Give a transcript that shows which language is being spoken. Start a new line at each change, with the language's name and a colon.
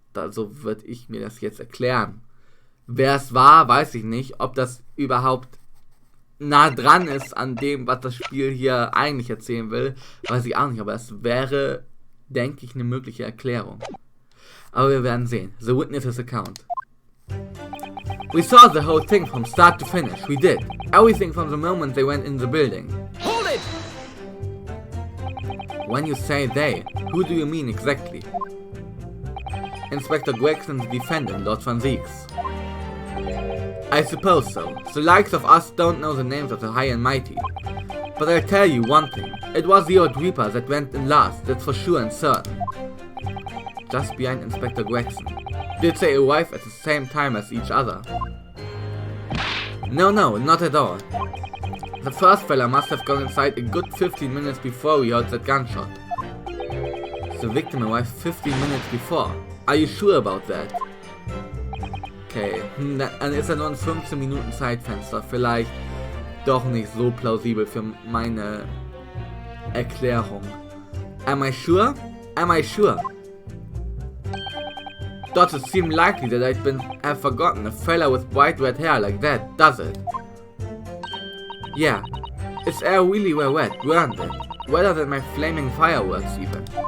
German: So würde ich mir das jetzt erklären. Wer es war, weiß ich nicht, ob das überhaupt nah dran ist an dem, was das Spiel hier eigentlich erzählen will, weiß ich auch nicht, aber es wäre, denke ich, eine mögliche Erklärung. Aber wir werden sehen.
English: The witness's account. We saw the whole thing from start to finish. We did. Everything from the moment they went in the building. Hold it! When you say they, who do you mean exactly? Inspector Gregson, the defendant, Lord Van Zieks. I suppose so. The likes of us don't know the names of the high and mighty. But I'll tell you one thing. It was the old Reaper that went in last, that's for sure and certain. Just behind Inspector Gregson. Did they arrive at the same time as each other? No, not at all. The first fella must have gone inside a good 15 minutes before we heard that gunshot. The victim arrived 15 minutes before. Are you sure about that?
German: Okay, dann ist er nur ein 15 Minuten Zeitfenster. Vielleicht doch nicht so plausibel für meine Erklärung.
English: Am I sure? Am I sure? Does it seem likely that have forgotten a fella with bright red hair like that, does it? Yeah, its hair really were wet, weren't it? Wetter than my flaming fireworks even.